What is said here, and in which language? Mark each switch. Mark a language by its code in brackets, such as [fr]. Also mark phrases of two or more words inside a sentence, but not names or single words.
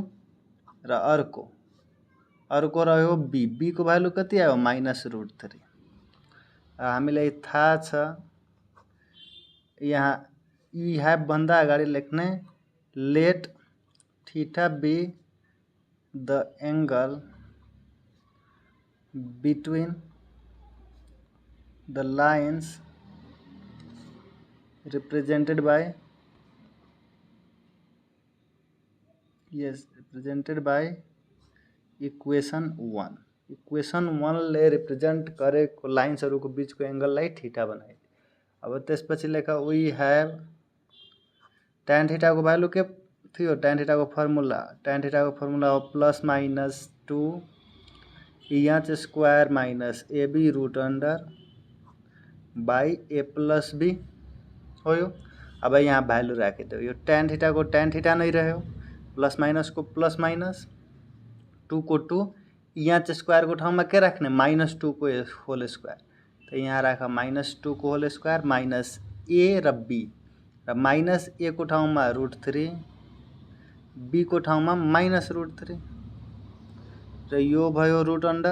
[ne] र अर्को रह्यो b को भ्यालु कति आयो -√3। हामीलाई थाहा छ यहाँ यी ह्याभ भन्दा अगाडि लेख्ने [en] let theta be the angle between the lines represented by equation 1. [ne] इक्वेसन 1 ले रिप्रेजेन्ट गरेको लाइन्सहरूको बीचको एङ्गललाई थीटा बनाए। अब त्यसपछि लेख [en] we have tan theta [ne] को भ्यालु के थियो, [en] tan theta [ne] को फर्मुला हो [en] plus minus 2h² minus ab √under by a plus b [ne] हो यो। अब यहाँ भ्यालु राखिदेऊ, यो [en] tan theta [ne] को [en] tan theta [ne] नै रह्यो, [en] plus minus [ne] को [en] plus minus, [ne] 2 को 2, h² को ठाउँमा के राख्ने -2 को [en] whole square. [ne] त यहाँ राख -2 को [en] whole square minus a [ne] र b, र [en] minus a [ne] को ठाउँमा √3, b को ठाउँमा -√3, र यो भयो √अंडर।